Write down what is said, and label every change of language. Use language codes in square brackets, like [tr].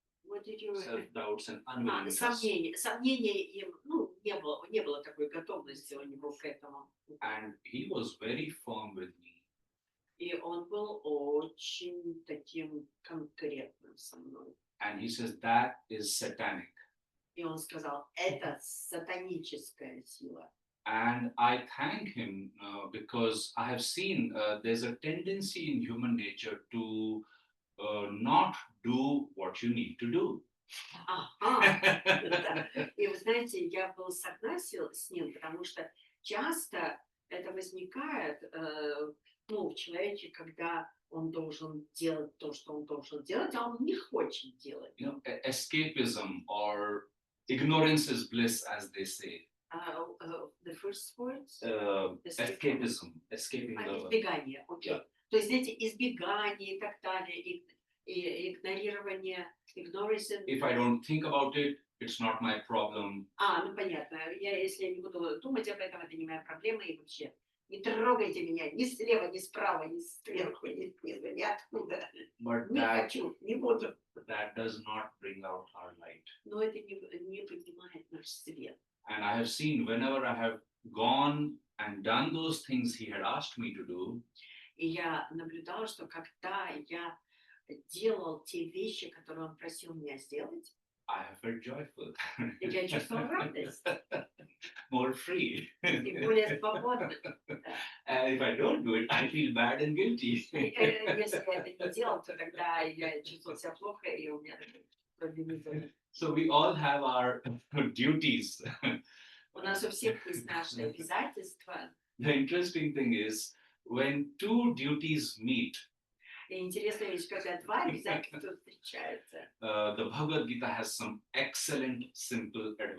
[en] Self-doubts and unwillingness. [ru] сомнения им, не было такой готовности у него к этому. [en] And he was very firm with me. [ru] И он был очень таким конкретным со мной. [en] And he says, that is satanic. [ru] И он сказал, это сатаническая сила. [en] And I thank him because I have seen there's a tendency in human nature to not do what you need to do. [ru] Да. И вы знаете, я был согласен с ним, потому что часто это возникает в человеке, когда он должен делать то, что он должен делать, а он не хочет делать. [en] Escapism or ignorance is bliss, as they say. The first words? Escapism. Escaping the... [ru] Избегание, окей. [en] Yeah. [ru] То есть, знаете, избегание и так далее, и игнорирование, ignorance. If I don't think about it, it's not my problem. Понятно. Если я не буду думать об этом, это не моя проблема, и вообще не трогайте меня ни слева, ни справа, ни сверху, ни снизу, ни откуда. Не хочу, не буду. [en] That does not bring out our light. [ru] Но это не поднимает наш свет. [en] And I have seen whenever I have gone and done those things he had asked me to do, [ru] И я наблюдала, что когда я делал те вещи, которые он просил меня сделать, [en] I have felt joyful. [ru] я чувствовала радость. [en] More free. [ru] И более свободно. [en] And if I don't do it, I feel bad and guilty. [ru] Если я это не делал, то тогда я чувствовала себя плохо, и у меня проблемы. [en] So we all have our duties. [ru] У нас у всех есть наши обязательства. [en] The interesting thing is, when two duties meet, [ru] И интересная вещь, когда два обязательства встречаются. [en] The Bhagavad Gita has some excellent, simple